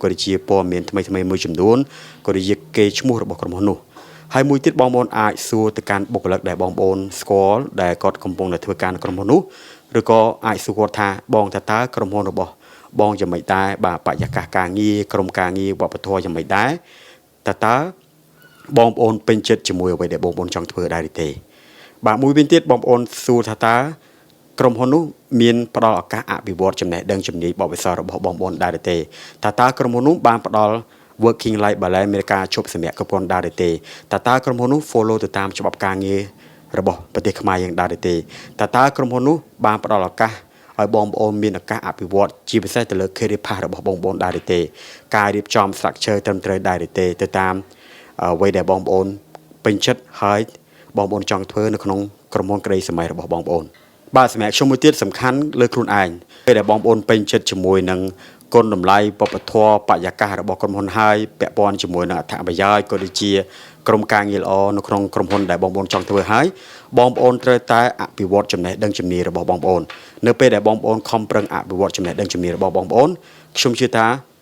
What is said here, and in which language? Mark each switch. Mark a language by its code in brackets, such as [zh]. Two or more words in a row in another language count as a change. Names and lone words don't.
[km] ដូចជាព័ត៌មានថ្មីមួយចំនួនក៏ដូចជាកេរ្តិ៍ឈ្មោះរបស់ក្រុមហ៊ុននោះហើយមួយទៀតបងប្អូនអាចសួរទៅកាន់បុគ្គលិកដែលបងប្អូនស្គាល់ដែលគាត់កំពុងតែធ្វើការនៅក្រុមហ៊ុននោះឬក៏អាចសួរគាត់ថាបងតើក្រុមហ៊ុនរបស់បងយ៉ាងម៉េចដែរបាទបរិយាកាសការងារក្រុមការងារវប្បធម៌ យ៉ាងម៉េចដែរតើបងប្អូនពេញចិត្តជាមួយអ្វីដែលបងប្អូនចង់ធ្វើដែរឬទេបាទមួយវិញទៀតបងប្អូនសួរថាតើក្រុមហ៊ុននោះមានផ្ដល់ឱកាសអភិវឌ្ឍចំណេះដឹងជំនាញបទពិសោធន៍របស់បងប្អូនដែរទេតើក្រុមហ៊ុននោះបានផ្ដល់ [en] working life balance [km] មានការជប់សម្រាប់គ្រប់គ្រាន់ដែរទេតើក្រុមហ៊ុននោះ follow ទៅតាមច្បាប់ការងាររបស់ប្រទេសខ្មែរយើងដែរទេតើក្រុមហ៊ុននោះបានផ្ដល់ឱកាសឲ្យ បងប្អូនមានឱកាសអភិវឌ្ឍជាពិសេសទៅលើ [en] career path [km] របស់បងប្អូនដែរទេការរៀបចំ structure ត្រឹមត្រូវដែរទេទៅតាមអ្វីដែល បងប្អូនពេញចិត្តហើយបងប្អូនចង់ធ្វើនៅក្នុងក្រុមហ៊ុនក្តីសម័យរបស់បងប្អូនបាទសម្រាប់ខ្ញុំមួយទៀតសំខាន់លើខ្លួនឯងពេលដែលបងប្អូនពេញចិត្តជាមួយនឹងគុណតម្លៃវប្បធម៌បរិយាកាសរបស់ក្រុមហ៊ុនហើយពាក់ព័ន្ធជាមួយនឹងអត្ថប្រយោជន៍ក៏ដូចជាក្រុមការងារល្អនៅក្នុងក្រុមហ៊ុនដែលបងប្អូនចង់ធ្វើហើយបងប្អូនត្រូវតែអភិវឌ្ឍចំណេះដឹងជំនាញរបស់បងប្អូននៅពេលដែលបងប្អូនខំប្រឹងអភិវឌ្ឍចំណេះដឹងជំនាញរបស់បងប្អូនខ្ញុំជឿថា